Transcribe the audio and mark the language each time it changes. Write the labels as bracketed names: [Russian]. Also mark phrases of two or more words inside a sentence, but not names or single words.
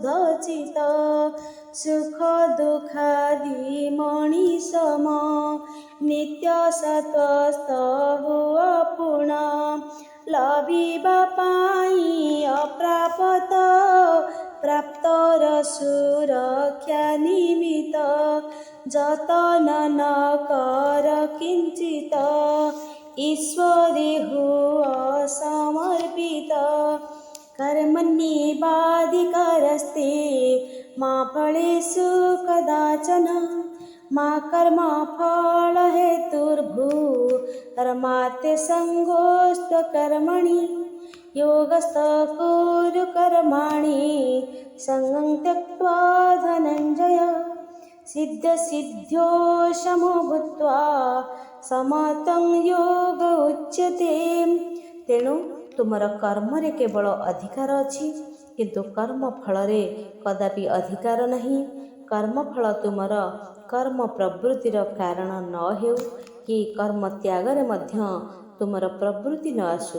[Odia] ଚିତ୍ତ ସୁଖ ଦୁଃଖାଦି ମଣିଷମ ନିତ୍ୟ ସତ୍ତ୍ୱସ୍ଥ ହୁଅ ପୁଣ ଲଭିବା ପାଇଁ ଅପ୍ରାପତ ପ୍ରାପ୍ତର ସୁରକ୍ଷା ନିମିତ୍ତ ଯତନ ନ କର କିଞ୍ଚିତ ଈଶ୍ୱରେ ହୁଅ ସମର୍ପିତ [Sanskrit] कर्मण्येवाधिकारस्ते मा फलेषु कदाचन मा कर्मफलहेतुर्भूर्मा सङ्गोऽस्त्वकर्मणि योगस्थः कुरु कर्माणि सङ्गं त्यक्त्वा धनञ्जय सिद्धसिद्ध्यो समो भूत्वा समतं योग उच्यते। [Odia] ତେଣୁ ତୁମର କର୍ମରେ କେବଳ ଅଧିକାର ଅଛି କିନ୍ତୁ କର୍ମ ଫଳରେ କଦାପି ଅଧିକାର ନାହିଁ। କର୍ମଫଳ ତୁମର କର୍ମ ପ୍ରବୃତ୍ତିର କାରଣ ନ ହେଉ କି କର୍ମ ତ୍ୟାଗରେ ମଧ୍ୟ ତୁମର ପ୍ରବୃତ୍ତି ନ ଆସୁ।